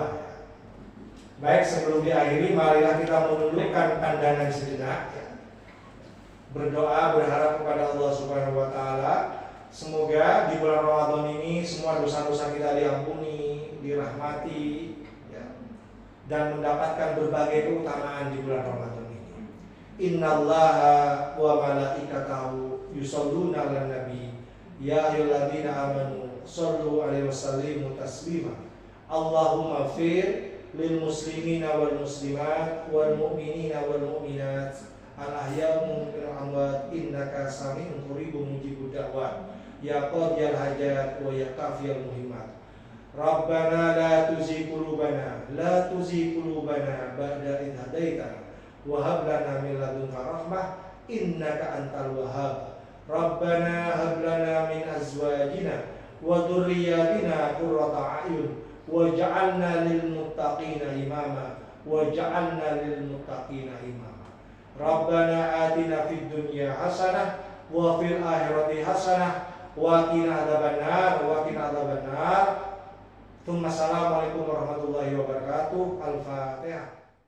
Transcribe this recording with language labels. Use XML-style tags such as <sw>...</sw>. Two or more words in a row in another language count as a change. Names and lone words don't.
<id>Baik, sebelum diakhiri marilah kita menundukkan pandangan sejenak ya. Berdoa berharap kepada Allah</id> <ar>سبحانه وتعالى</ar> <id>semoga di bulan Ramadan ini semua dosa-dosa kita diampuni, dirahmati ya, dan mendapatkan berbagai keutamaan di bulan Ramadan ini.</id> <ar>إن الله وملائكته يصلون على النبي يا أيها الذين آمنوا صلوا عليه وسلموا تسليما. اللهم اغفر للمسلمين والمسلمات والمؤمنين والمؤمنات الأحياء منهم والأموات إنك سميع قريب مجيب الدعوات يا قاضي الحاجات ويا كافي المهمات. ربنا لا تزغ قلوبنا بعد إذ هديتنا وهب لنا من لدنك رحمة إنك أنت الوهاب. ربنا هب لنا من أزواجنا وذرياتنا قرة أعين واجعلنا للمتقين إماما ربنا آتنا في الدنيا حسنة وفي الآخرة حسنة وقنا عذاب النار السلام عليكم ورحمة الله وبركاته. Al-Fatihah.</ar>